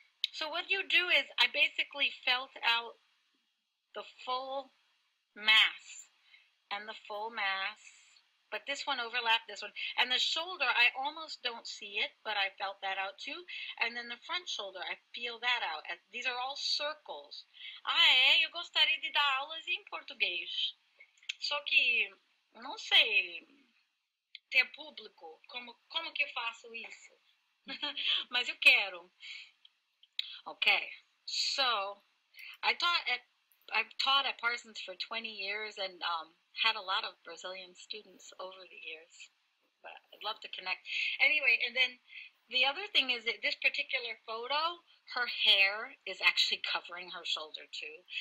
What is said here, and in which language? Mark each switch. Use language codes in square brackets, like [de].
[en] So what you do is I basically felt out the full mass and the full mass, but this one overlapped this one. And the shoulder, I almost don't see it, but I felt that out too. And then the front shoulder, I feel that out. These are all circles. [pt] Eu gostaria de dar aulas em português. Só que, não sei ter público. Como que eu faço isso? Mas eu quero. [en] Okay, so I've taught at Parsons for 20 years and had a lot of Brazilian students over the years. But I'd love to connect. Anyway, and then the other thing is that this particular photo, her hair is actually covering her shoulder too.